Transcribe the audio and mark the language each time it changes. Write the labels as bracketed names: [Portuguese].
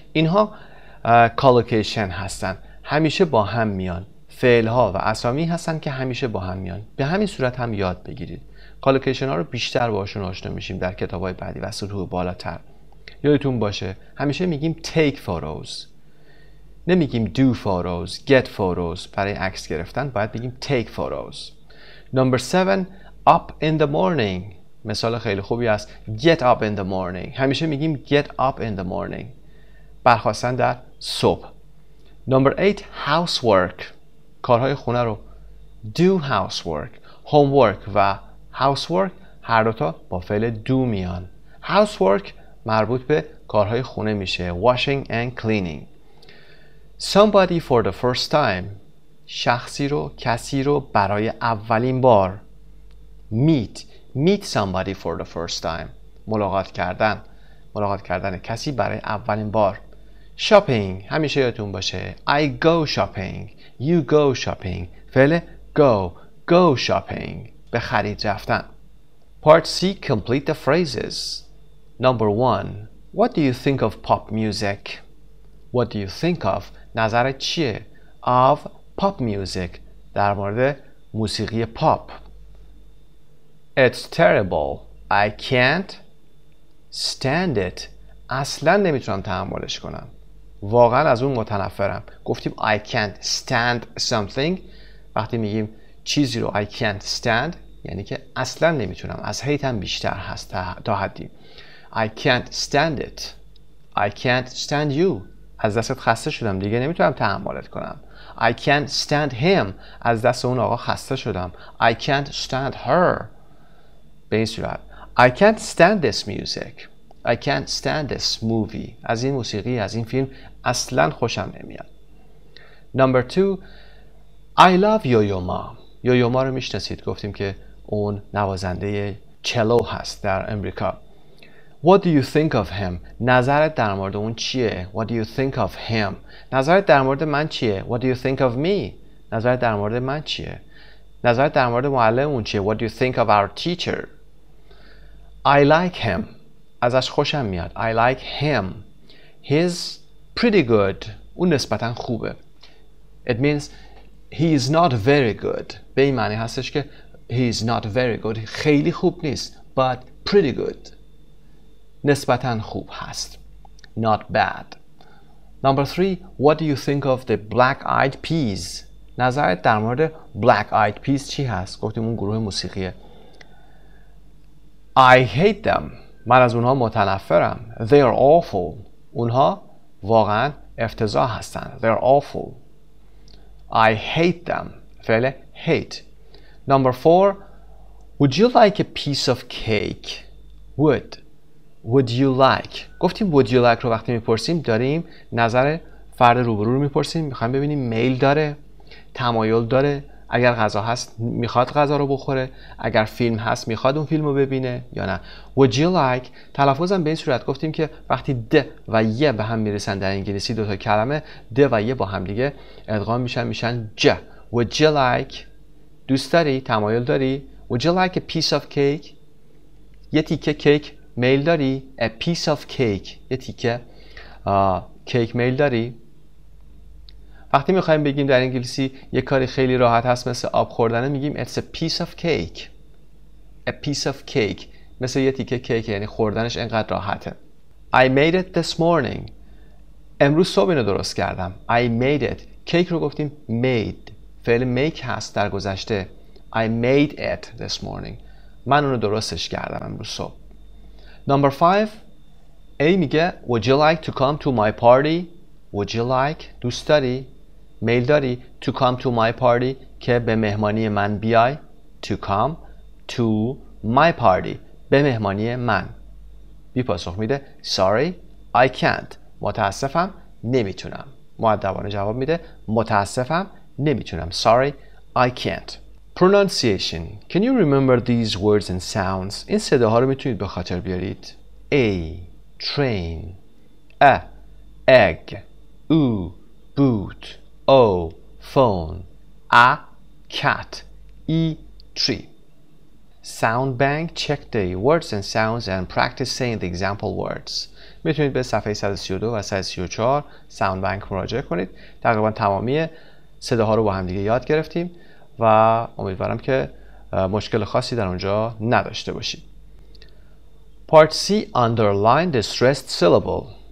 [Persian] اینها collocation هستن. همیشه با هم میان. فعل ها و اسامی هستن که همیشه با هم میان. به همین صورت هم یاد بگیرید. collocation ها رو بیشتر باشون آشنا میشیم در کتاب‌های بعدی و سطوح بالاتر. یادتون باشه همیشه میگیم [English] take photos. [Persian] نمیگیم [English] do photos, get photos. [Persian] برای عکس گرفتن باید بگیم [English] take photos. Number 7. Up in the morning. [Persian] مثال خیلی خوبی است. [English] Get up in the morning. [Persian] همیشه میگیم [English] get up in the morning. [Persian] برخاستن در صبح. [English] Number 8. Housework. [Persian] کارهای خونه رو [English] do housework. [Persian] Homework و housework هر دوتا با فعل do میان. Housework مربوط به کارهای خونه میشه. [English] Washing and cleaning. Somebody for the first time. [Persian] شخصی رو، کسی رو برای اولین بار. [English] Meet somebody for the first time. [Persian] ملاقات کردن کسی برای اولین بار. [English] Shopping. [Persian] همیشه یادتون باشه [English] I go shopping. You go shopping. [Persian] فعل [English] go shopping. [Persian] به خرید رفتن. [English] Part C. Complete the phrases. Number 1. What do you think of pop music? What do you think of? [Persian] نظرت چیه؟ [English] Of pop music. [Persian] در مورد موسیقی پاپ. [English] It's terrible. I can't stand it. [Persian] اصلا نمیتونم تحملش کنم. واقعا از اون متنفرم. گفتیم [English] I can't stand something. [Persian] وقتی میگیم چیزی رو [English] I can't stand [Persian] یعنی که اصلا نمیتونم. از هیتم بیشتر هست تا حدی. [English] I can't stand it. I can't stand you. [Persian] از دستت خسته شدم دیگه نمیتونم تحملت کنم. [English] I can't stand him. [Persian] از دست اون آقا خسته شدم. [English] I can't stand her. [Persian] به این صورت [English] I can't stand this music. I can't stand this movie. [Persian] از این موسیقی، از این فیلم اصلا خوشم نمیاد. [English] Number 2. I love Yo-Yo Ma. [Persian] Yo-Yo Ma رو میشناسید. گفتیم که اون نوازنده چلو هست در امریکا. [English] What do you think of him? [Persian] نظرت در مورد اون چیه؟ [English] What do you think of him? [Persian] نظرت در مورد من چیه؟ [English] What do you think of me? [Persian] نظرت در مورد من چیه؟ نظرت در مورد معلممون چیه؟ [English] What do you think of our teacher? I like him. [Persian] ازش خوشم میاد. [English] I like him. He's pretty good. [Persian] اون نسبتاً خوبه. [English] It means he is not very good. [Persian] به این معنی هستش که [English] he is not very good. [Persian] خیلی خوب نیست. [English] But pretty good. [Persian] نسبتاً خوب هست. [English] Not bad. Number 3. What do you think of the black-eyed peas? [Persian] نظرت در مورد black-eyed peas چی هست؟ گفتیم اون گروه موسیقیه. [English] I hate them. [Persian] من از اونها متنفرم. [English] They are awful. [Persian] اونها واقعاً افتضاح هستن. [English] They are awful. I hate them. [Persian] فعل [English] hate. Number 4. Would you like a piece of cake? Would you like. [Persian] گفتیم [English] would you like [Persian] رو وقتی میپرسیم داریم نظر فرد روبرو رو میپرسیم. میخوایم ببینیم میل داره، تمایل داره، اگر غذا هست میخواد غذا رو بخوره، اگر فیلم هست میخواد اون فیلم رو ببینه یا نه. [English] Would you like [Persian] تلفظم به این صورت گفتیم که وقتی د و ی به هم میرسن در انگلیسی دوتا کلمه د و ی با هم دیگه ادغام میشن ج. [English] Would you like [Persian] دوست داری؟ تمایل داری؟ [English] Would you like a piece of cake؟ [Persian] یه تیکه کیک میل داری؟ [English] A piece of cake [Persian] یه تیکه کیک میل داری؟ وقتی میخوایم بگیم در انگلیسی یه کاری خیلی راحت هست مثل آب خوردن میگیم [English] it's a piece of cake. A piece of cake [Persian] مثل یه تیکه کیک، یعنی خوردنش اینقدر راحته. [English] I made it this morning. [Persian] امروز صبح اینو درست کردم. [English] I made it. [Persian] کیک رو گفتیم made. فعل make هست در گذشته. [English] I made it this morning. [Persian] من اونو درستش کردم امروز صبح. [English] Number 5. A [Persian] میگه [English] Would you like to come to my party? Would you like [Persian] دوست داری؟ میل داری [English] to come to my party [Persian] که به مهمانی من بیای. [English] To come to my party [Persian] به مهمانی من. بی پاسخ میده [English] Sorry I can't. [Persian] متاسفم نمیتونم. مؤدبانه جواب میده متاسفم نمیتونم. [English] Sorry I can't. Pronunciation. Can you remember these words and sounds? [Persian] این صداها رو میتونید به خاطر بیارید. [English] A train. A egg. O boot. O phone. A cat. E tree. Sound bank. Check the words and sounds and practice saying the example words. [Persian] میتونید به صفحه 132 و 134 ساوند بانک مراجعه کنید. تقریبا تمامی صداها رو با هم دیگه یاد گرفتیم و امیدوارم که مشکل خاصی در اونجا نداشته باشید. [English] Part C. Underline the stressed syllable.